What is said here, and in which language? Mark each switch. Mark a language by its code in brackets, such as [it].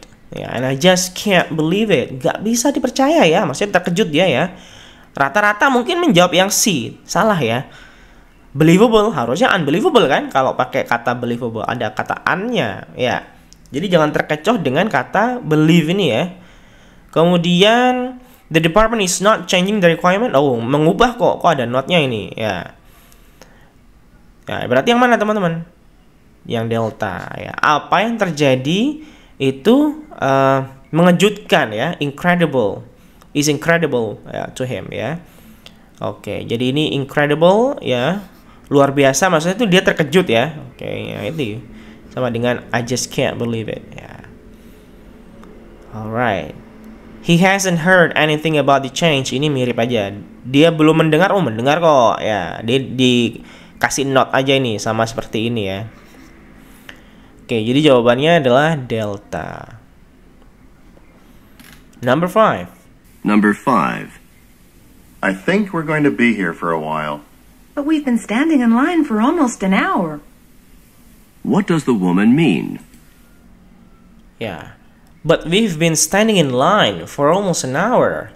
[en] Ya, and I just can't believe it. [id] Gak bisa dipercaya ya, maksudnya terkejut dia ya. Rata-rata mungkin menjawab yang C, salah ya. Believable, harusnya unbelievable kan. Kalau pakai kata believable, ada kata un-nya ya. Jadi jangan terkecoh dengan kata believe ini ya. [en] Kemudian the department is not changing the requirement. [id] Oh, mengubah kok ada not-nya ini ya. Ya, berarti yang mana teman-teman? Yang delta ya. Apa yang terjadi itu mengejutkan ya, incredible. [en] Is incredible ya, to him ya. [id] Oke, jadi ini incredible ya. Luar biasa, maksudnya itu dia terkejut ya. Oke, ya itu sama dengan [en] I just can't believe it [id] ya. Alright. [en] He hasn't heard anything about the change. [id] Ini mirip aja. Dia belum mendengar, oh mendengar kok ya. Dia dikasih note aja ini sama seperti ini ya. Oke, jadi jawabannya adalah delta. [en] Number 5. Number 5. I think we're going to be here for a while. But we've been standing in line for almost an hour. What does the woman mean? Ya. But we've been standing in line for almost an hour.